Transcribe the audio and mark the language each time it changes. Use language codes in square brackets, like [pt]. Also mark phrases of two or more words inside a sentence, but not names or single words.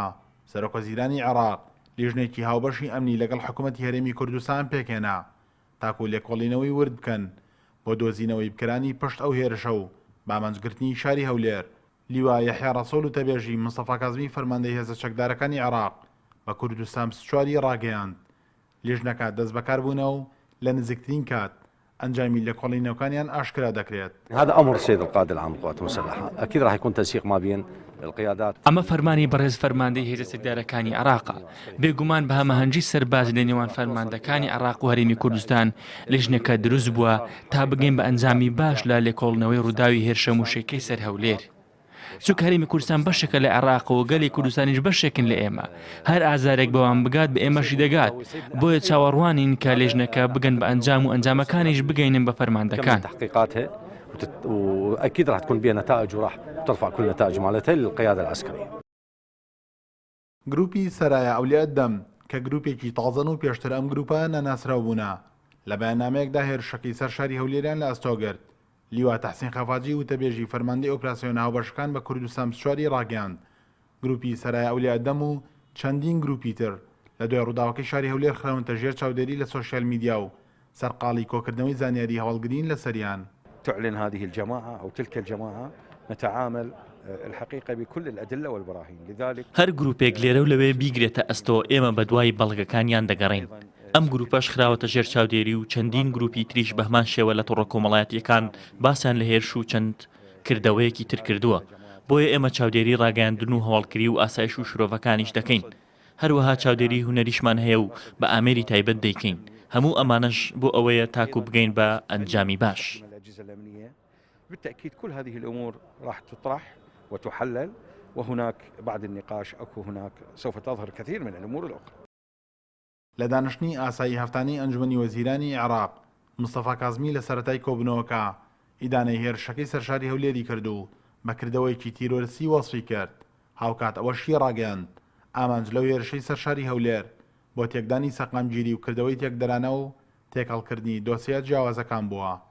[ckb] سەرۆکوەزیرانی عێراق لیژنێکی هاوبەشی ئەمنی لەگەڵ حکوومەتی هەرێمی کوردستان پێکهێنا تاکو لێکۆڵینەوەی ورد بکەن بۆ دۆزینەوەی بکرانی پشت ئەو هێرشە و بامەنجگرتنی شاری هەولێر. لیوا یەحیا ڕەسوول و تەبێژی مستەفا کازمی فەرماندەی هێزە چەکدارەکانی عێراق بە کوردستان 24 ڕاگەیاند. لیژنەکە دەست بەکاربوونەوە و لە نزیکترین کات ئەنجامی لێکۆڵینەوەکانیان ئاشکرا دەکرێت. [ar] هذا أمر السيد القائد العام للقوات المسلحة، أكيد راح يكون تنسيق ما بين القيادات. [ckb] ئەمە فەرمانی بەڕێز فەرماندەی هێزە چەکدارەکانی عێراقە، بێگومان بە هەمەهەنگی سەرباز لە نێوان فەرماندەکانی عێراق و هەرێمی کوردستان لیژنەکە دروست بووە تا بگەین بە ئەنجامی باش لە لێکۆڵنەوەی ڕووداوی هێرشە موشەکەی سەر هەولێر. چونکە هەرێمی کوردستان بەشێکە لە عێراق و گەلی کوردستانیش بەشێکن لە ئێمە، هەر ئازارێک بەوان بگات بە ئێمەشی دەگات، بۆیە چاوەڕوانین کە لێژنەکە بگەن بە ئەنجام و ئەنجامەکانیش بگەینن بە فەرماندەکان. [ar] وأكيد راح تكون بها نتائج وراح ترفع كل نتائج مالتها للقيادة العسكرية. [ckb] گروپی سەرایە ئەولیات دەم کە گروپێکی تازەن و پێشتر ئەم گروپە نەناسراو بوونا لە بەیاننامەیەکدا هێرشەکەی سەر شاری هەولێریان لە ئەستۆگرت. لیوا تەحسین خەفاجی و تەبێژی فەرماندەی ئۆپراسیۆن هاوبەشەکان بە کوردستان 24 ڕاگەیاند. گروپی سەرایە ئەولیات دەم و چەندین گروپی تر لە دوای ڕووداوەکەی شاری هەولێر خراونتە ژێر چاودێری لە [en] social media [ckb] و سەرقاڵی کۆکردنەوەی زانیاری هەوڵگرین لە سەریان. [ar] تعلن هذه الجماعة أو تلك الجماعة نتعامل الحقيقة بكل الأدلة والبراهين. لذلك [ckb] هەر گروپێک لێرە و لەوێ بیگرێتە ئەستۆ ئێمە بە دوای بەڵگەکانیان دەگەڕین. ئەم گروپەش خراوەتە ژێر چاودێری و چەندین گروپی تریش بە هەمان شێوە لە تووڕە کۆمەڵایەتیەکان باسان لە هێرش و چەند کردەوەیەکی تر کردووە. بۆیە ئێمە چاودێری ڕاگەیاندن و هەواڵکری و ئاسایش و شرۆڤەکانیش دەکەین. هەروەها چاودێری هونەریشمان هەیە و بە ئامێری تایبەت دەیکەین. هەموو ئەمانش بۆ ئەوەیە تاکو بگەین بە ئەنجامی باش. [ar] بالتأكيد كل هذه الأمور راح تطرح وتحلل، وهناك بعد النقاش أو هناك سوف تظهر كثير من الأمور الأخرى. [ckb] لە دانیشتنی ئاسایی هەفتانەی ئەنجومەنی وەزیرانی عێراق مستەفا کازمی لە سەرەتای کۆبنەوەکە ئیدانەی هێرشەکەی سەرشاری هەولێری کرد و بەکردەوەیکی تیرۆریسی وەسفی کرد. هاوکات ئەوەشی ڕاگەیاند ئامانج لەو هێرشەی سەرشاری هەولێر بۆ تێکدانی سەقامگیری و کردەوەی تێکدەرانە و تێکەڵکردنی دۆسیە جیاوازەکان بووە.